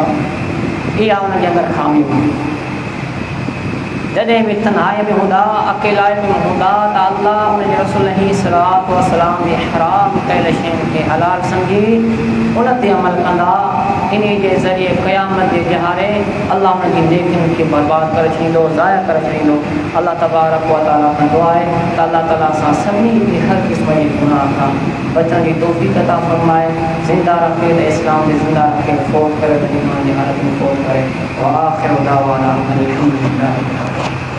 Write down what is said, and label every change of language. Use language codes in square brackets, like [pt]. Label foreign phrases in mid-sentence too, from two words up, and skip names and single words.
[sd] इहा उनजे अंदरि खामी हूंदी। जॾहिं बि तन्हाई में हूंदा अकेला में हूंदा त अल्लाह उनजे रसूल [ar] عليه الصلاة والسلام [sd] जे हराम कयल शयुनि खे हलाल सम्झी उन ते अमल कंदा। इन जे ज़रिए क़यामत जे जहारे अल्लाह उनजी नेकियुनि खे बर्बाद करे छॾींदो, ज़ाया करे छॾींदो। [ar] الله تبارك وتعالى [sd] कंदो आहे त अल्लाह ताला सां सभिनी खे हर क़िस्म जी गुनाह खां बचण जी तौफ़ीक़ अता फ़रमाए, ज़िंदा रखे त इस्लाम में ज़िंदा रखे, फ़ौत करे त ईमान जी हालत में फ़ौत करे। [ar] وآخر دعوانا أن الحمد لله.